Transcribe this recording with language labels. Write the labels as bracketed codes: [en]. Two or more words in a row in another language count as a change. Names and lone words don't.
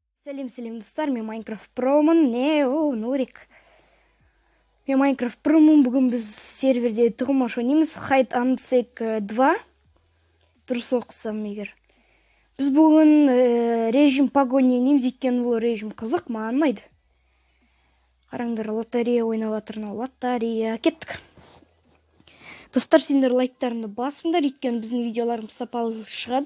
[kk] Сәлем достар, мен Minecraft Pro'мын. Нурик. Мен Minecraft Pro'мын. Бүгін біз серверде тұғымаш ойнаймыз. Hide and Seek 2. Дұрыс оқысам егер. Біз бүгін [ru] режим погони [kk] ойнаймыз, өйткені бұл режим қызық, маған ұнайды. Қараңдар, лотерея ойнап жатырмын. Лотерея. Кеттік. Достар, сендер лайктарыңды басыңдар, өйткені біздің видеоларымыз сапалы шығады.